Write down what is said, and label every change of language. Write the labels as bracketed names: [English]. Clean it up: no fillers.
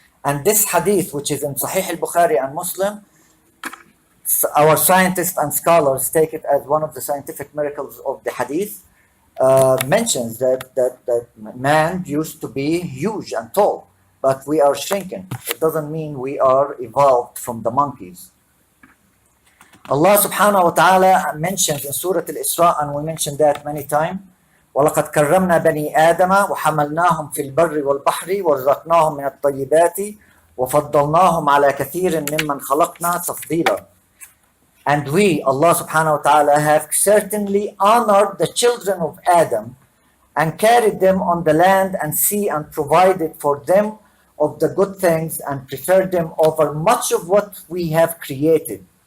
[English] And this hadith, which is in Sahih al-Bukhari and Muslim, our scientists and scholars take it as one of the scientific miracles of the hadith, mentions that man used to be huge and tall, but we are shrinking. It doesn't mean we are evolved from the monkeys. Allah subhanahu wa ta'ala mentions in Surah Al-Isra, and we mentioned that many times, [Arabic] وَلَقَدْ كَرَّمْنَا بَنِي آدَمَ وَحَمَلْنَاهُمْ فِي الْبَرِّ وَالْبَحْرِ وَرَزَقْنَاهُمْ مِنَ الطَّيِّبَاتِ وَفَضَّلْنَاهُمْ عَلَى كَثِيرٍ مِّمَّنْ خَلَقْنَا تَفْضِيلًا. [English] And we, Allah subhanahu wa ta'ala, have certainly honored the children of Adam and carried them on the land and sea and provided for them of the good things and preferred them over much of what we have created.